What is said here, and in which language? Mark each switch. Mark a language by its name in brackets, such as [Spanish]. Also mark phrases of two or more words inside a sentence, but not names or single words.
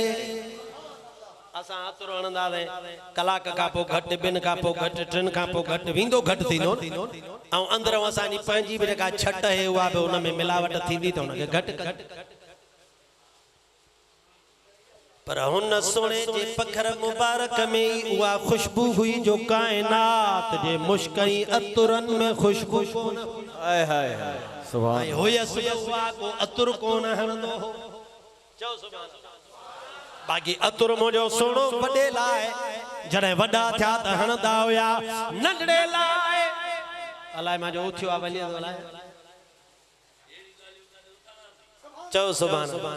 [Sindhi] असां अतरो हणंदासीं कलाक खां पोइ घटि, ॿिनि खां पोइ घटि, टिनि खां पोइ घटि, वेंदो घटि थींदो ऐं अंदरि असांजी पंहिंजी बि जेका छट आहे उहा बि हुन में मिलावट थींदी त हुनखे घटि घटि। पर हुन सोने जे पखर मुबारक में उहा खुशबू हुई जो कायनात जे मुश्कई अतरन में खुशबू हाय हाय हाय सुभान। हुयसि उहा को अतर कोन हणंदो हो। चओ सुभान। बाक़ी अतर मुंहिंजो सोनो वॾे लाइ जॾहिं वॾा थिया त हणंदा हुया, नंढड़े लाइ अलाए मुंहिंजो उथियो आहे वञे अलाए। चओ सुभान।